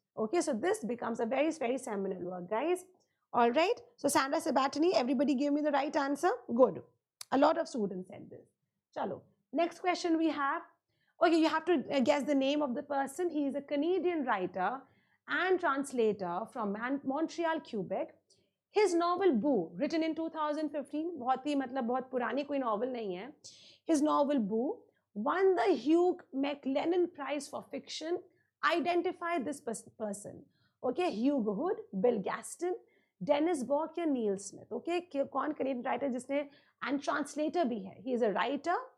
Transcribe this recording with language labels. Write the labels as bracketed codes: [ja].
[en] Okay, so this becomes a very, very seminal work, guys. All right, so Sandra Sabatini, everybody give me the right answer. Good. A lot of students said this. Chalo. Next question we have. Okay, you have to guess the name of the person. He is a Canadian writer and translator from Montreal, Quebec. His novel Boo, written in 2015, [hi] बहुत ही मतलब बहुत पुरानी कोई novel नहीं है. [en] His novel Boo won the Hugh McLennan Prize for Fiction. Identify this person. Okay, Hugh Hood, Bill Gaston, Dennis Bock या Neil Smith. [hi] Okay, कौन Canadian writer जिसने and translator भी है. [en] He is a writer.